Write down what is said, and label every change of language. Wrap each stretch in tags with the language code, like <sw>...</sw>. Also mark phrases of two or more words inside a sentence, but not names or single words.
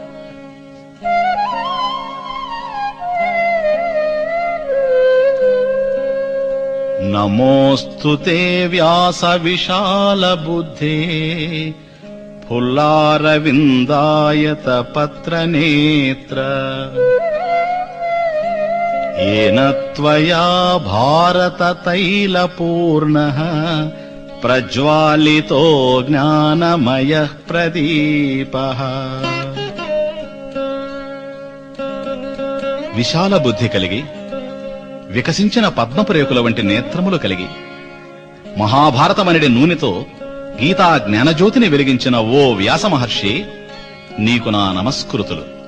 <sa>నమోస్తుతే వ్యాస విశాల బుద్ధే ఫుల్లారవిందాయత పత్రనేత్ర येन त्वया भारत तैलपूर्णः प्रज्वालितो ज्ञानमयः प्रदीपः.</sa> <te>విశాల బుద్ధి కలిగి వికసించిన పద్మపురేకుల వంటి నేత్రములు కలిగి మహాభారతమనడి నూనెతో గీతా జ్ఞానజ్యోతిని వెలిగించిన ఓ వ్యాస మహర్షి, నీకు నా నమస్కృతులు.</te>